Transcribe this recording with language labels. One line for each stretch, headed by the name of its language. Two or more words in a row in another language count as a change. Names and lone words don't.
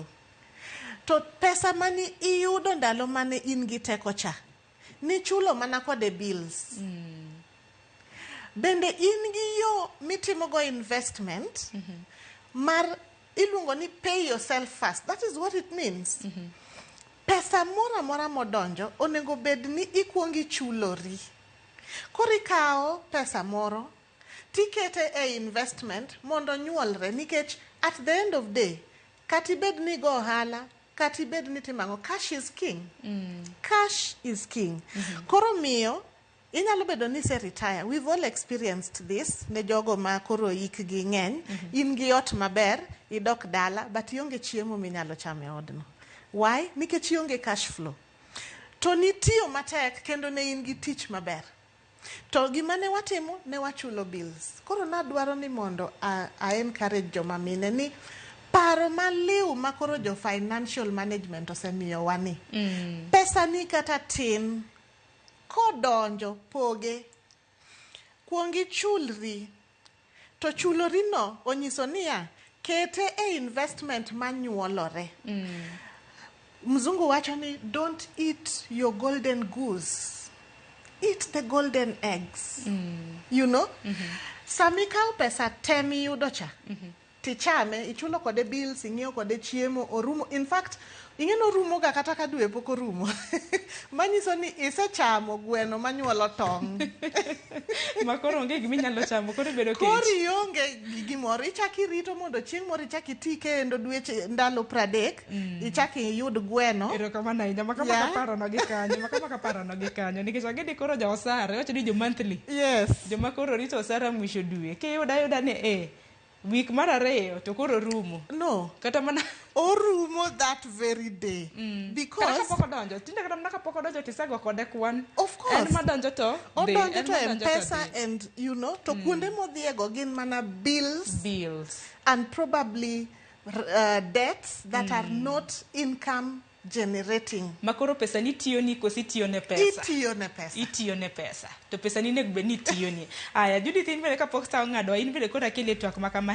Luo (Kenya and Tanzania): To pesa mani iyudo ndalo mane in gi teko cha ni chulo mana kode bills. Bende in gi yo mitimo go investment mar iluongo ni
English: pay yourself first. That is what it means.
Luo (Kenya and Tanzania): Pesa mora mora modonjo onego bed ni ikuongi chulori. Kori kao pesa moro tikete e investment mondo nyuolre, nikech
English: at the end of day
Luo (Kenya and Tanzania): kati bed ni go ohala kati bed ni timango,
English: cash is king. Cash is king.
Luo (Kenya and Tanzania): Koro miyo inyalo bedo ni se retire.
English: We've all experienced this.
Luo (Kenya and Tanzania): Ne jogo ma koro ik gi ng'eny, in gi ot maber, idok dala, but ionge chiemo minyalo chame odno. Why? Nikech ionge cash flow. To nitiyo matek kendo ne in gi tich maber. To gima ne watimo ne wachulo bills. Koro nadwaro ni mondo a encourage joma mine ni paro maliw makoro jo
English: financial management
Luo (Kenya and Tanzania): osemiyo wani. Pesa ni kata tin kodonjo poge kuongi chulri, to chulori no onyiso niya kete e investment manyuolore. Mzungu wacho ni
English: don't eat your golden goose, eat the golden eggs. You know,
Luo (Kenya and Tanzania): samikao pesa temi yudo cha tichame, ichulo kode bills, ing'iewo kode chiemo, orumo. In fact, ing'eno rumo ga kata ka dwe pok orumo. Manyiso ni isechamo gweno manyuolo tong'. Makoro onge gimi nyalo chamo, koro bedo kech. Kori onge gimoro, ichaki rito mondo chieng' moro ichaki ti kendo dweche ndalo 30, ichaki yud gweno. Erokamano ahinya, makama kaparo no gi kanyo, nikech ang'e koro jo osara, wacho ni jo monthly. Yes. Joma koro rito osara mwisho dwe. Kiyuda ni week mar ariyo to koro rumo. No. Kata mana
English: orumo that very day. Because
Luo (Kenya and Tanzania): kata pok odonjo, tinde kata mana kapok odonjo tisego kode kwan.
English: Of course.
Luo (Kenya and Tanzania): En madonjo to odonjo to
English: M-Pesa and you know
Luo (Kenya and Tanzania): to kuonde modhiego gin mana
English: bills and probably debts that are not income generating.
Luo (Kenya and Tanzania): Makoro pesa ni tiyo ni kosi tiyo ne pesa. Itiyo ne pesa. To pesa ni nek be ni tiyo ni. Aya, Judith in bele kapok sa ng'ado in bele kora kele twak makama